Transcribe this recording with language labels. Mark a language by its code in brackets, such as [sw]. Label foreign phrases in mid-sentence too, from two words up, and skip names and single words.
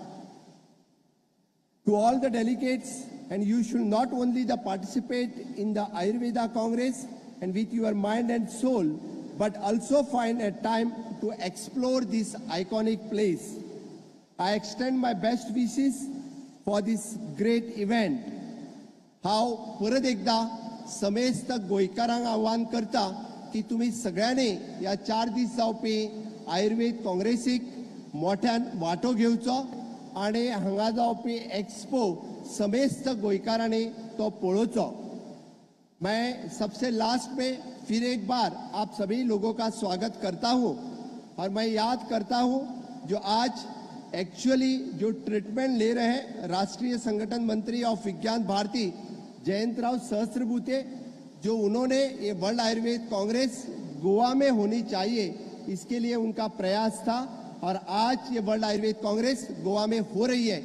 [en] To all the delegates, and you should not only participate in the Ayurveda Congress and with your mind and soul, but also find a time to explore this iconic place. I extend my best wishes for this great event. [kok] हांव परत एकदा समेस्त गोंयकारांक आव्हान करता की तुम्ही सगळ्यांनी ह्या 4 दीस जावपी आयुर्वेद काँग्रेसीक मोठ्यान वांटो घेवचो आनी हांगा जावपी एक्सपो समेस्त गोंयकारांनी तो पळोवचो. [hi] मैं सबसे लास्ट में फिर एक बार आप सभी लोगों का स्वागत करता हूं और मैं याद करता हूं जो आज एक्चुअली जो ट्रीटमेंट ले रहे हैं राष्ट्रीय संगठन मंत्री ऑफ विज्ञान भारती जयंतराव सहस्त्रबुद्धे, जो उन्होंने ये वर्ल्ड आयुर्वेद कांग्रेस गोवा में होनी चाहिए इसके लिए उनका प्रयास था और आज ये वर्ल्ड आयुर्वेद कांग्रेस गोवा में हो रही है.